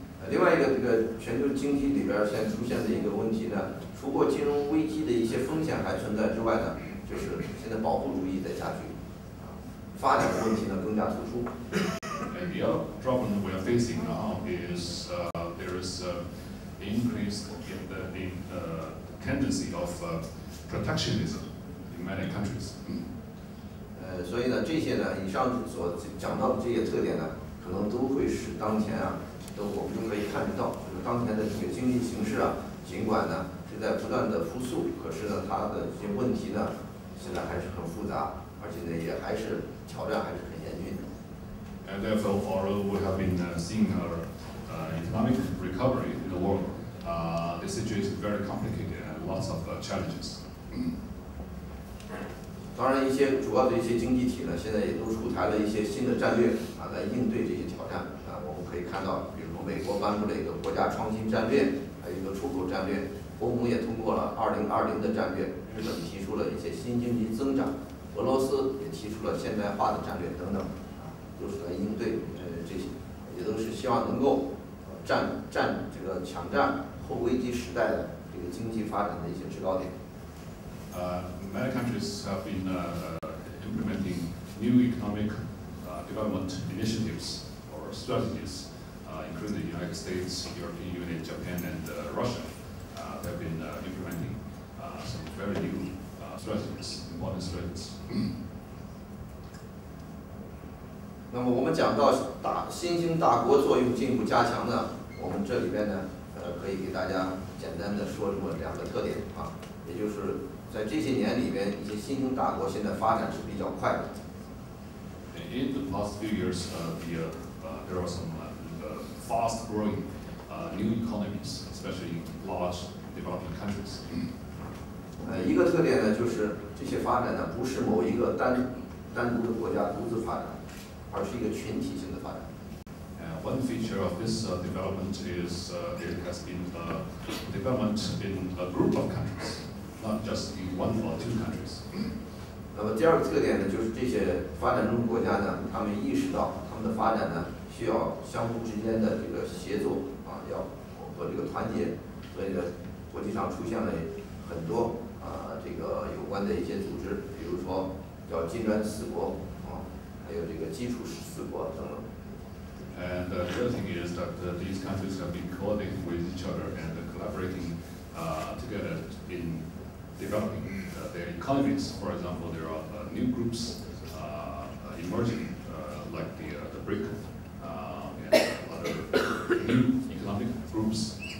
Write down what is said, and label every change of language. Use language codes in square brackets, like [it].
[zh] 另外一个这个全球经济里边现在出现的一个问题呢，除过金融危机的一些风险还存在之外呢，就是现在保护主义在加剧，发展的问题呢更加突出。 [en] And the other problem we are facing now is there is increased in the tendency of protectionism in many countries. [zh] 所以呢，这些呢，以上所讲到的这些特点呢，可能都会使当前啊，我们就可以看得到，就是当前的这个经济形势啊，尽管呢是在不断的复苏，可是呢，它的这些问题呢，现在还是很复杂，而且呢，也还是挑战还是很严峻的。 [en] And therefore, although we have been seeing our economic recovery in the world, the situation is very complicated and lots of challenges. [zh] 当然，一些主要的一些经济体呢，现在也都出台了一些新的战略啊，来应对这些挑战啊。我们可以看到，比如说美国颁布了一个国家创新战略，还有一个出口战略；欧盟也通过了2020的战略；日本提出了一些新经济增长；俄罗斯也提出了现代化的战略等等，啊，都是来应对这些，也都是希望能够抢占后危机时代的这个经济发展的一些制高点。 [en] Many countries have been implementing new economic development initiatives or strategies, including the United States, European Union, Japan, and Russia. They have been implementing some very new strategies, important strategies. [zh] 那么我们讲到新兴大国作用进一步加强呢，我们这里边呢，可以给大家简单的说这么两个特点啊，也就是在这些年里边，一些新兴大国现在发展是比较快的。 [en] In the past few years, there are some fast-growing new economies, especially large developing countries. [zh] 一个特点呢，就是这些发展呢，不是某一个单独的国家独自发展，而是一个群体性的发展。 [en] One feature of this development is it has been development in a group of countries, not just in one or two countries. [zh] 那么第二个特点呢，就是这些发展中国家呢，他们意识到他们的发展呢，需要相互之间的这个协作啊，要和这个团结，所以呢，国际上出现了很多这个有关的一些组织，比如说叫金砖4国啊，还有这个基础4国等等。 [en] And the other thing is that these countries have been coordinating with each other and collaborating together in developing their economies. For example, there are new groups emerging, like the BRIC and other new economic groups.